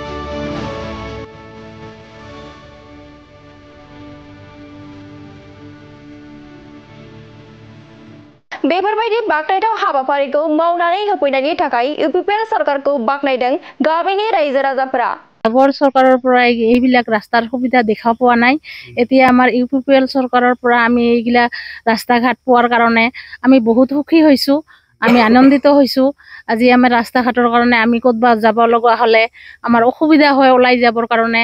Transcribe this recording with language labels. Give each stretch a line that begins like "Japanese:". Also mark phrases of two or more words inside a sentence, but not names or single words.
Bodo: बेफोरबायदि बाखनायथाव हाबाफारिखौ मावनानै होफैनायनि थाखाय इउपिपिएल सरकारखौ बाख्नायदों गामिनि रायजो राजाफोरा।
Assamese: আগৰ চৰকাৰৰ পৰা এইবিলাক ৰাস্তাৰ সুবিধা দেখা পোৱা নাই। এতিয়া আমাৰ ইউপিপিএল চৰকাৰৰ পৰা আমি এইগিলা ৰাস্তা ঘাট পোৱাৰ কাৰণে আমি বহুত সুখী হৈছোঁ, আমি আনন্দিত হৈছোঁ। আজি আমাৰ ৰাস্তা ঘাটৰ কাৰণে আমি ক'তবা যাব লগা হ'লে আমাৰ অসুবিধা হয় ওলাই যাবৰ কাৰণে।